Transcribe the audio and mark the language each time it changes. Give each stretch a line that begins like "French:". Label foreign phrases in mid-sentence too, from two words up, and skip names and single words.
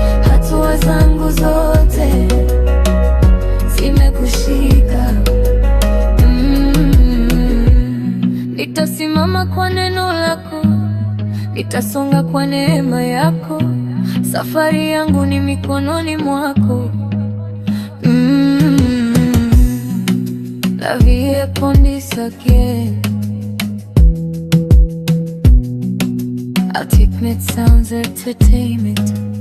Swahili: Hatua zangu zote zimekushika. Mm. Nitasimama kwa neno lako, nitasonga kwa neema yako. Safari yangu ni mikononi mwako. Mm.
French: La vie est pour nous Ultimate Sounds Entertainment.